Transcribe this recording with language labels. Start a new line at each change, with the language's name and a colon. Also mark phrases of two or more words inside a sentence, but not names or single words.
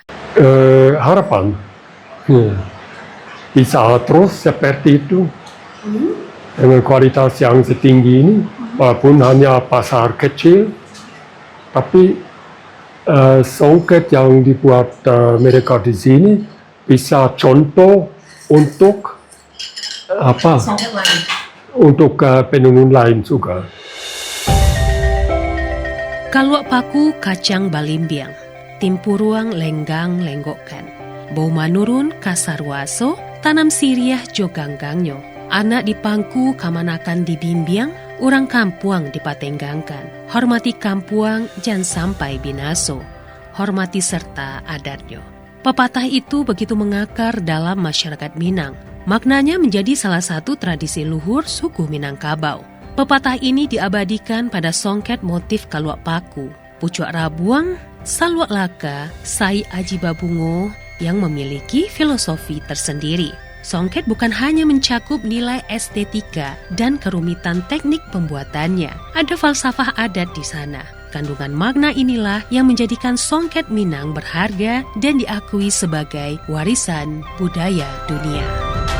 Indonesian: Harapan bisa terus seperti itu dengan kualitas yang setinggi ini, walaupun hanya pasar kecil. Tapi songket yang dibuat mereka di sini bisa contoh untuk Songket lain. untuk penenun lain juga.
Minangkabau: Kaluak paku kacang balimbiang, timpuruang lenggang lenggokkan, bau manurun kasarwaso, tanam siriah joganggangyo, anak di pangku kamanakan dibimbiang, orang kampuang dipatenggangkan. Hormati kampuang jangan sampai binaso.
Indonesian: Hormati serta adatnya. Pepatah itu begitu mengakar dalam masyarakat Minang. Maknanya menjadi salah satu tradisi luhur suku Minangkabau. Pepatah ini diabadikan pada songket motif kaluak paku, pucuk rabuang, salwak laka, sai aji babungo yang memiliki filosofi tersendiri. Songket bukan hanya mencakup nilai estetika dan kerumitan teknik pembuatannya. Ada falsafah adat di sana. Kandungan makna inilah yang menjadikan songket Minang berharga dan diakui sebagai warisan budaya dunia.